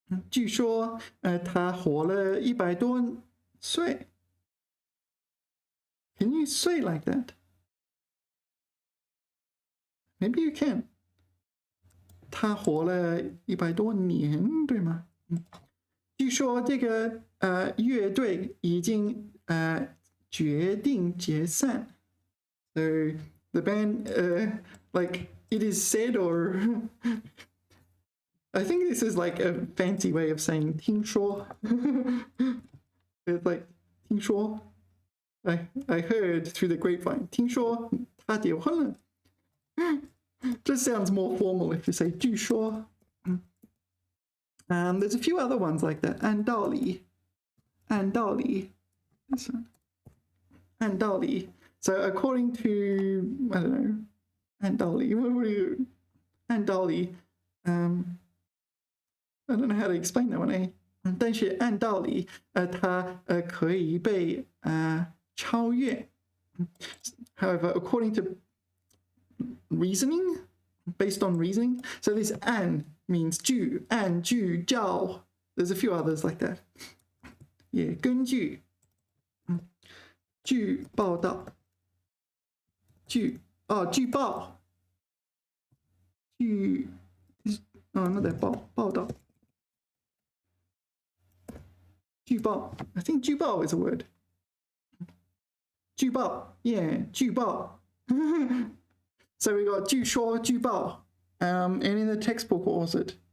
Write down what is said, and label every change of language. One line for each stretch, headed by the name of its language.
Chinese: 据说他活了100多岁.
English: Can you say like that? Maybe you can.
Chinese: 他活了100多年，对吗？据说这个乐队已经决定解散。
English: So the band, like it is said, or I think this is like a fancy way of saying 听说. It's like 听说.I heard through the grapevine. 听说他结婚了. Just sounds more formal if you say 据说. There's a few other ones like that.
Chinese: 按道理. This one. 按道理.
English: So according to, I don't know, 按道理. What do you? 按道理. I don't know how to explain that one, eh?
Chinese: 但是按道理，它可以被超越。
English: However, according to reasoning, based on reasoning, so this 按 means 据、按、据、照. There's a few others like that.
Chinese: Yeah, 根据，据报道，据报，据 not that 报道。
English: 据报, I think 据报 is a word. 据报, yeah, 据报. So we got 据说, 据报. And in the textbook, what was it?